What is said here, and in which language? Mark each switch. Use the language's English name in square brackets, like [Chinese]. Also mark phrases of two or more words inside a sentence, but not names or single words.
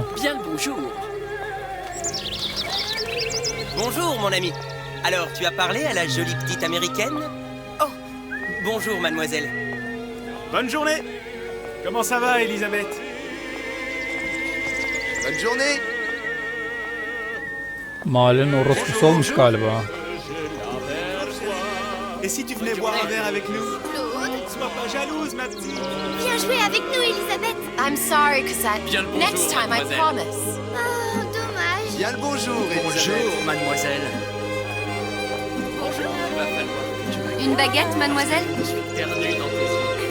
[French] Bien le bonjour. Bonjour, mon ami. Alors, tu as parlé à la jolie petite américaine? Oh, bonjour, mademoiselle. Bonne journée. Comment ça va, Elisabeth? Bonne journée. [Turkish] Mahallenin orospusu olmuş galiba. [French] Et si tu venais boire un verre avec nous? Sois pas jalouse, ma petite. Viens jouer avec nous, Elisabeth. [English] I'm sorry, Cassette. [French] Bien le bonjour, [English] Next time, I [French] mademoiselle. [English] promise. [French] Oh, dommage. Bien le bonjour, Elisabeth. Bonjour, mademoiselle. Bonjour, ma femme. Une baguette, mademoiselle? Je suis perdu dans tes yeux.